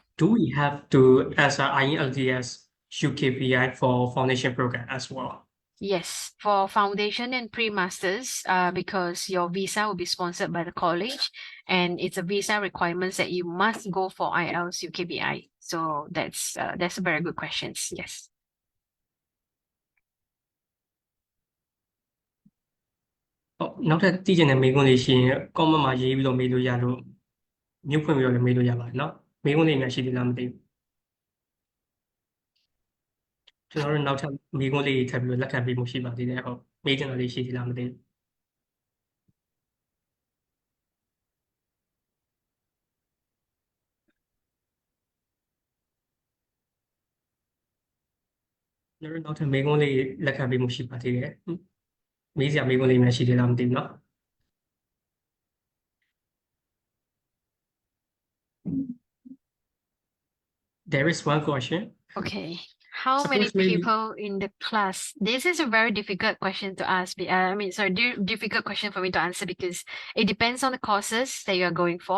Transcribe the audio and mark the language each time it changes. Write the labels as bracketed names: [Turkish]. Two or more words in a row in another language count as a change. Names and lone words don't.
[English] Do we have to answer 𝐰𝐢𝐿TS UKPI for foundation program as well? Yes, for foundation and pre-masters, because your visa will be sponsored by the college, and it's a visa requirements that you must go for IELTS UKBI. So that's a very good question. Yes. [Burmese] ဟုတ်နောက်ထပ်သိချင်တဲ့မေးခွန်းလေးရှိရင် comment မှာရေးပြီးတော့မေးလို့ရလို့မြို့ဖွင့်ပြီးတော့လည်းမေးလို့ရပါတယ်เนาะမေးခွန်းလေးများရှိသေးလားမသိဘူးကျွန်တော်တို့နောက်ထပ်မေးခွန်းလေးထပ်ပြီးတော့လက်ခံပေးမှုရှိပါသေးတယ်ဟုတ်မေးချင်တာလေးရှိသေးလားမသိဘူး ကျွန်တော်တို့နောက်ထပ်မေးခွန်းလေးလက်ခံပေးမှုရှိပါသေးတယ်မေးစရာမေးခွန်းလေးများရှိသေးလားမသိဘူးเนาะ [English] There is one question. Okay. How many Suppose maybe- people in the class? This is a very difficult question to ask. Difficult question for me to answer because it depends on the courses that you are going for.